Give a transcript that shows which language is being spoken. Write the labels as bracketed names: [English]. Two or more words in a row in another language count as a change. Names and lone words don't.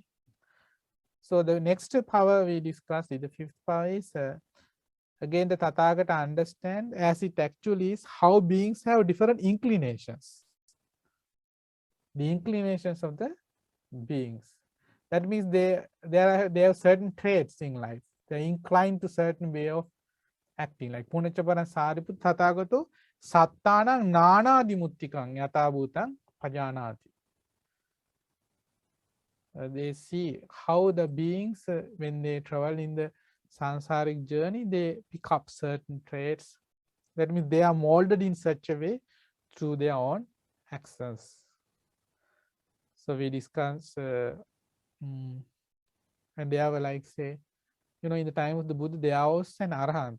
[English] So the next power we discussed is the fifth power is again the Tathagata understand as it actually is how beings have different inclinations. The inclinations of the beings. That means they have certain traits in life. They are inclined to certain way of acting. [Pali] Like Punacchaparan Sariputta Tathagato Sattanang Nana Dimuttikang Yata Bhutang Pajanati. [English] They see how the beings, when they travel in the sansaric journey, they pick up certain traits. That means they are molded in such a way through their own actions. So we discuss, and they are like, say, in the time of the Buddha, there was an Arahant.